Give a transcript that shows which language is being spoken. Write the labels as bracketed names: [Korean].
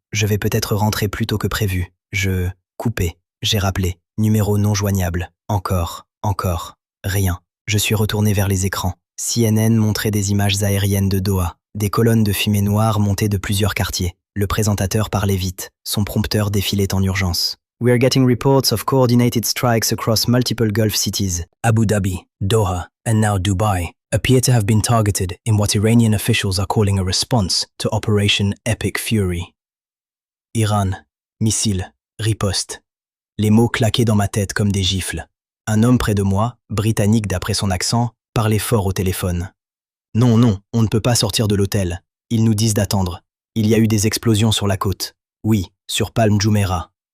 [French] Je vais peut-être rentrer plus tôt que prévu. Coupé. J'ai rappelé. Numéro non joignable. Encore. Rien. Je suis retourné vers les écrans. CNN montrait des images aériennes de Doha, des colonnes de fumée noire montées de plusieurs quartiers. Le présentateur parlait vite, son prompteur défilait en urgence. [English] We are getting reports of coordinated strikes across multiple Gulf cities. Abu Dhabi, Doha, and now Dubai appear to have been targeted in what Iranian officials are calling a response to Operation Epic Fury. [French] Iran, missile, riposte. Les mots claquaient dans ma tête comme des gifles. Un homme près de moi, britannique d'après son accent, parlait fort au téléphone. Non, non, on ne peut pas sortir de l'hôtel. Ils nous disent d'attendre. Il y a eu des explosions sur la côte. Oui, sur Palm Jumeirah.